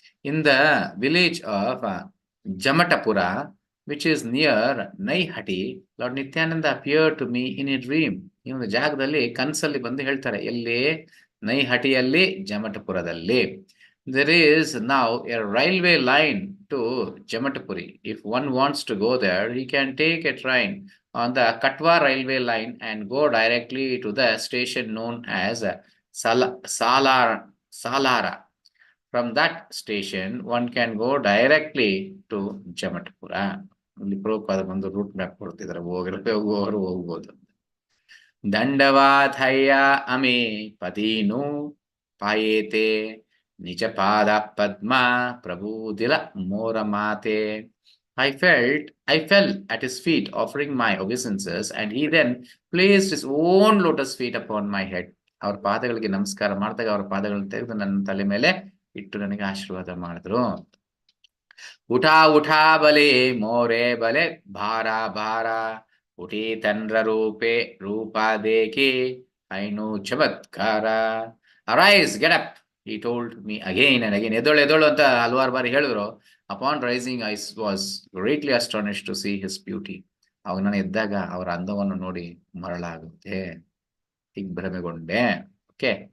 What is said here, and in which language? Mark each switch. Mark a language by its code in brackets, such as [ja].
[en] In the village of Jamatapura, which is near Naihati, Lord Nityananda appeared to me in a dream. [kn] ಈ ಒಂದು ಜಾಗದಲ್ಲಿ ಕನಸಲ್ಲಿ ಬಂದು ಹೇಳ್ತಾರೆ, ಎಲ್ಲಿ? ನೈಹಟಿಯಲ್ಲಿ, ಜಮಟಪುರದಲ್ಲಿ. [en] There is now a railway line to Jamatapuri. If one wants to go there, he can take a train on the Katwa railway line and go directly to the station known as Salara. From that station, one can go directly to Jamatapura. [kn] ಇಲ್ಲಿ ಪ್ರಭುಪಾದ ಬಂದು route map ಕೊಡ್ತಿದ್ದಾರೆ, ಹೋಗೋರು ಹೋಗ್ಬೋದು. [bn] ದಂಡವಾಥಯ್ಯ ಅಮೇ ಪದೀನು ಪಾಯೇತೆ ನಿಜ ಪಾದ ಪದ್ಮ ಪ್ರಭುದಿಲ ಮೋರ ಮಾತೆ. [en] I fell at his feet offering my obeisances, and he then placed his own lotus feet upon my head. [kn] ಅವ್ರ ಪಾದಗಳಿಗೆ ನಮಸ್ಕಾರ ಮಾಡಿದಾಗ ಅವ್ರ ಪಾದಗಳನ್ನ ತೆಗೆದು ನನ್ನ ತಲೆ ಮೇಲೆ ಇಟ್ಟು ನನಗೆ ಆಶೀರ್ವಾದ ಮಾಡಿದ್ರು. [bn] ಉಠಾ ಬಲೆ ಮೋರೆ ಬಲೆ ಭಾರ ಉಠಿ ತನ್ರ ರೂಪ ದೇಕಿ ಐನು ಚಮತ್ಕಾರ. [en] Arise, get up, he told me again and again. [kn] ಎದೋಳು ಅಂತ ಹಲವಾರು ಬಾರಿ ಹೇಳಿದ್ರು. [en] Upon rising, I was greatly astonished to see his beauty. [kn] ಅವಾಗ ನಾನು ಎದ್ದಾಗ ಅವರ ಅಂದವನ್ನು ನೋಡಿ ಮರಳಾಗುತ್ತೆ, ದಿಗ್ಭ್ರಮೆಗೊಂಡೆ. ಓಕೆ.